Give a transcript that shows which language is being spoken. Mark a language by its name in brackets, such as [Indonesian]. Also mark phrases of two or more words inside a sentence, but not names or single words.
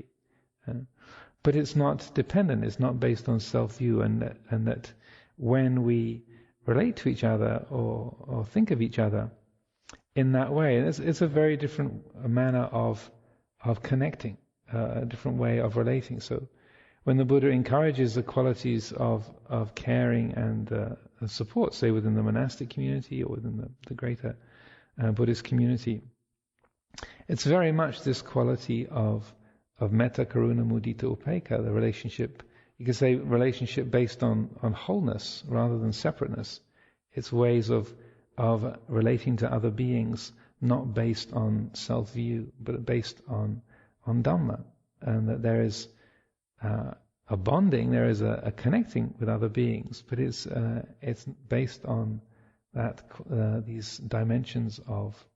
[English] But it's not dependent, it's not based on self-view, and that when we relate to each other or think of each other in that way, it's a very different manner of connecting, a different way of relating. So when the Buddha encourages the qualities of caring and support, say within the monastic community or within the greater Buddhist community, it's very much this quality of [Pali] metta, karuna, mudita, upekkha, [English] the relationship. You could say relationship based on wholeness rather than separateness. It's ways of relating to other beings not based on self-view, but based on Dhamma, and that there is a bonding, there is a connecting with other beings, but it's based on that these dimensions of